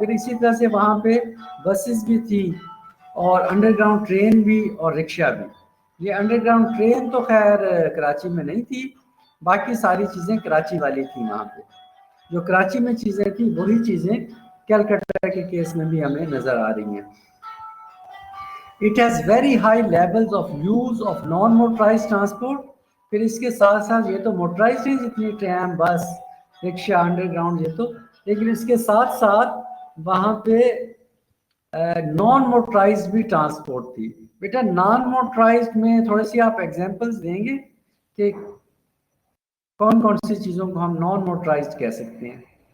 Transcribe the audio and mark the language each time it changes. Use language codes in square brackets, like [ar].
[hi] फिर इसी तरह से वहाँ पे बसेस भी थी और अंडरग्राउंड ट्रेन भी और रिक्शा भी। ये अंडरग्राउंड ट्रेन तो खैर कराची में नहीं थी, बाकी सारी चीज़ें कराची वाली थी वहाँ पे। जो कराची में चीज़ें थी वही चीज़ें कलकत्ता के केस में भी हमें नज़र आ रही हैं। [en] It has very high levels of use of non-motorized transport. [hi] फिर इसके साथ साथ ये तो मोटराइज है जितनी ट्रैम, बस, रिक्शा, अंडरग्राउंड, ये तो, लेकिन इसके साथ साथ वहाँ पे नॉन मोटराइज भी ट्रांसपोर्ट थी। बेटा नॉन मोटराइज में थोड़ी सी आप एग्जांपल्स देंगे कि कौन कौन सी चीज़ों को हम नॉन मोटराइज कह सकते हैं?